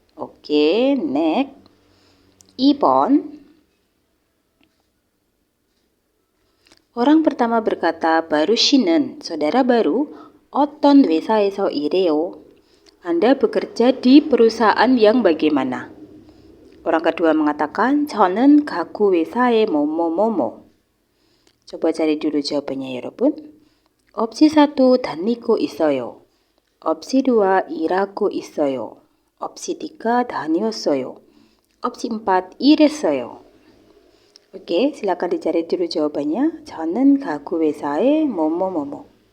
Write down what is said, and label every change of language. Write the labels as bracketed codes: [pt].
[id] Oke, next. 2번. Orang pertama berkata, baru 씨는, saudara baru, [ko] 어떤 회사에서 일해요? [id] Anda bekerja di perusahaan yang bagaimana? Orang kedua mengatakan, [ko] 저는 가구 회사에 뭐뭐뭐뭐. [id] coba cari dulu jawabannya 여러분. [ko] Opsi 1 다니고 있어요. Opsi 2 일하고 있어요. Opsi 3 다녔어요. Opsi 4 일했어요. [id] Oke, silakan dicari dulu jawabannya. [ko] 저는 가구 회사에 뭐뭐뭐뭐.